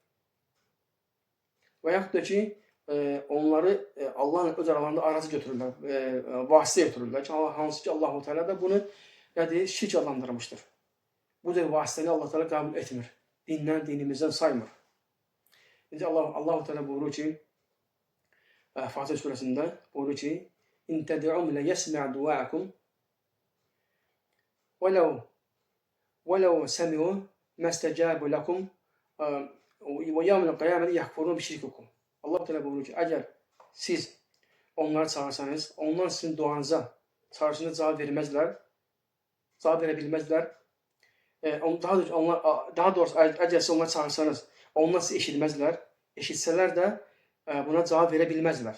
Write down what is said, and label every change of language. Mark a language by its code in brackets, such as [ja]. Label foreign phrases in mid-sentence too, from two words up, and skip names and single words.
[az] Və yaxud da ki, onları Allah'ın öz aralarında aracı götürürlər, vasitə götürürlər ki, hansı ki Allah-u Teala da bunu şirk adlandırmışdır. Bu cür vasitəni Allah-u Teala qəbul etmir. Dinimizdən saymır. İndi Allah-u Teala buyurur ki, Fatih surəsində buyurur ki, [ar] إن تدعوهم لا يسمعوا دعاءكم وَلَوْ سَمِعُوا مَا اسْتَجَابُوا لَكُمْ وَيَوْمَ الْقِيَامَةِ يَكْفُرُونَ بِشِرْكِكُمْ. [az] Allah Teala buyurur ki, əgər siz onları çağırsanız, onlar sizin duanıza, çağrışınıza cavab verməzlər, cavab verə bilməzlər. Daha doğrusu, əgər siz onları çağırsanız, onlar sizi eşitməzlər, eşitsələr də buna cavab verə bilməzlər.